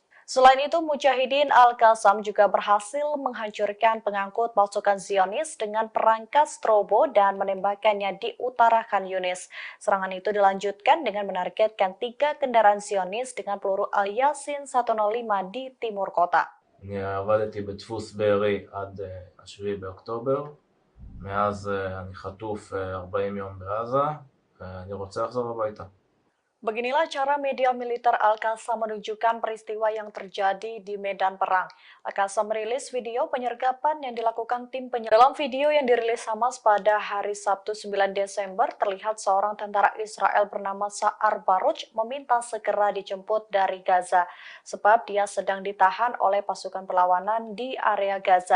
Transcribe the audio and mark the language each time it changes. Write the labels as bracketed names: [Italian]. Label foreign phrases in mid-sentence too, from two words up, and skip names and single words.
[Indonesian] Selain itu, Mujahidin Al-Qassam juga berhasil menghancurkan pengangkut pasukan Zionis dengan perangkat strobo dan menembakkannya di utara Khan Yunis. Serangan itu dilanjutkan dengan menargetkan 3 kendaraan Zionis dengan peluru Al-Yasin 105 di timur kota. [Hebrew] אני עבדתי בדפוס בארי עד 7 באוקטובר, מאז אני חטוף 40 יום בעזה, ואני רוצה לחזור הביתה. [Indonesian] Beginilah cara media militer Al-Qassam menunjukkan peristiwa yang terjadi di medan perang. Al-Qassam merilis video penyergapan yang dilakukan tim penyergap. Dalam video yang dirilis Hamas pada hari Sabtu 9 Desember, terlihat seorang tentara Israel bernama Sa'ar Baruch meminta segera dijemput dari Gaza, sebab dia sedang ditahan oleh pasukan perlawanan di area Gaza.